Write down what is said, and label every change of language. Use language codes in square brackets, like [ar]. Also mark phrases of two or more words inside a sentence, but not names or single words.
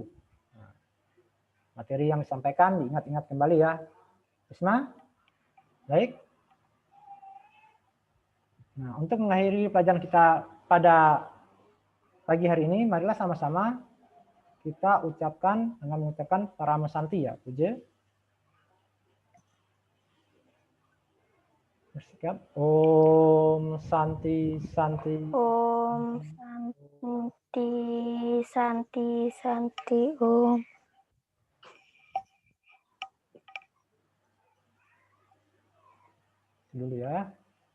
[id] Nah, materi yang disampaikan diingat-ingat kembali ya. Isma, baik. Nah, untuk mengakhiri pelajaran kita pada pagi hari ini, marilah sama-sama kita ucapkan dengan mengucapkan Parama Santi ya, puja. [sa] Bersikap Om Santi Santi. Om Santi Santi Santi Om. [id] Dulu ya.